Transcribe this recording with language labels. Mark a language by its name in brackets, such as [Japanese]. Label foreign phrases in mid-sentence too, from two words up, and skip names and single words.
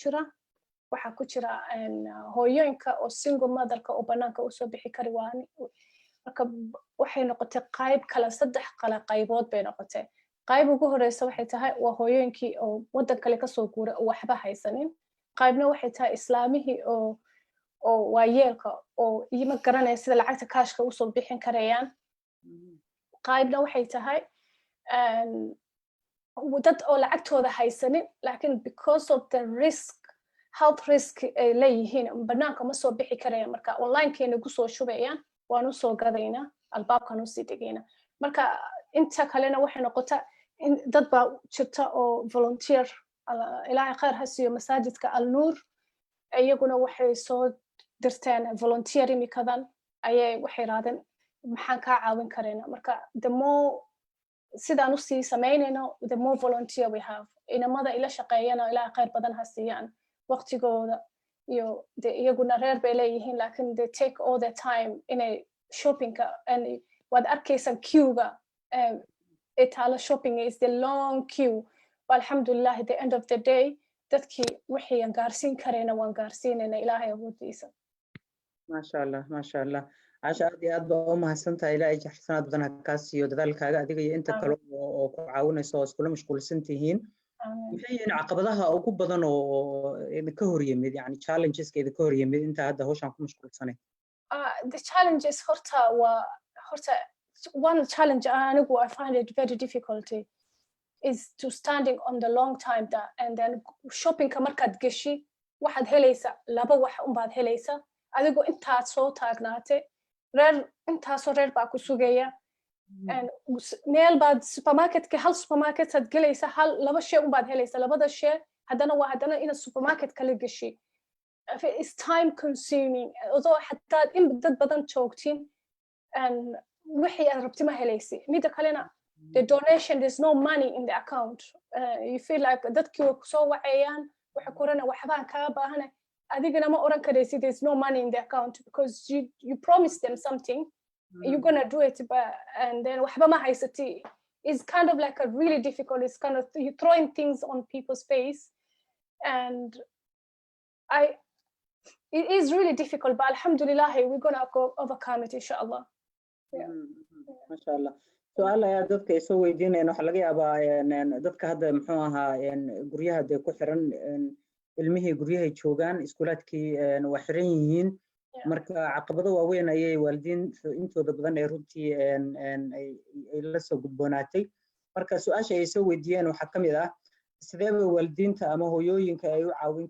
[Somali] jira waxa ku jira hooyooyinka oo single motherka oo banaanka u soo bixi kari waani marka waxay noqotay qayb kala 3 qaybood bay noqotay qayb ugu horeysa waxay tahay waa hooyooyinkii oo wadan kale ka soo guuray oo waxba haysanin qaybna waxay tahay islaamihii oo waayeelka oo ima garanay sida lacagta kaashka u soo bixin karayaan qaybna waxay tahay dad oo lacagtooda haysanin laakiin [English] because of the risk health risk [Somali] ay leeyihiin banaanka ma soo bixi karayaan marka online-keena ku soo shubayaan waan u soo gadaynaa albaabkan u sii dhigayna marka inta kalena waxay noqotaa dad baa jirta oo volunteer ilaahay khayr ha siiyo masaajidka Al-Nuur iyaguna waxay soo dirteen volunteer imikadan ayay waxay raadeen maxaan ka caawin karayna marka [English] the more [Somali] sidaan u sii sameynayno [English] the more volunteer we have [Somali] inamada ila shaqeeyana ilaahay khayr badan ha siiyaan waqtigooda iyo iyaguna reer bay leeyihiin laakiin [English] they take all the time [Somali] inay shoppingka and waad arkaysan queuega itaala [English] shopping is the long queue [Somali] alhamdulillah [English] at the end of the day [Somali] dadkii wixii aan gaarsiin karayna waan gaarsiinayna ilaahay awoodiisa [Arabic] maasha allah [Somali] caasha aad iyo aad baa u mahadsantahay ilaahay jaxsanaad badan ha kaa siiyo dadaalkaaga adiga iyo inta kale oo ku caawinayso oo iskula mashquulsan tihiin maxay yihiin caqabadaha ugu badan oo idinka hor yimid yani challengeska idinka hor yimid inta hadda hawshan ku mashquulsanay [English] the challenges horta one challenge anigu I find it very difficult is to standing on the long time and then shopping ka [Somali] markaad gashi waxaad helaysa laba wax baad helaysa adigu intaad soo taagnaatay intaasoo reer baa ku sugaya meel baad supermarketka hal supermarket aad gelaysa laba shay baad helaysa labada shay haddana inaad supermarket kala gashi [English] it's time consuming although [Somali] hataa in dad badan joogtiin wixii aad rabti ma helaysi midda kalena [English] the donation there's no money in the account you feel like [Somali] dadkii way kusoo wacayaan waxa korana waxbaan kaa baahanay adigana ma oran karaysid [English] there's no money in the account because you promised them something you're gonna do it but and then [Somali] waxba ma haysati [English] is kind of like a really difficult it's kind of you throwing things on people's face and it is really difficult but alhamdulillah we're gonna overcome it inshallah [Arabic] masha Allah [Somali] su'aal ayaa dadka ay soo weydiinayaan waxa laga yaabaa dadka hadda muxuu ahaa guryaha ay ku xiran ilmihii guryaha joogaan iskuulaadkii waa xiran yihiin marka caqabado waaweyn ayay waalidiin intooda badan ay runtii ay la soo gudboonaatay marka su'aasha ay soo weydiiyeen waxa kamid ah sidee bay waalidiinta ama hooyooyinka ay u caawin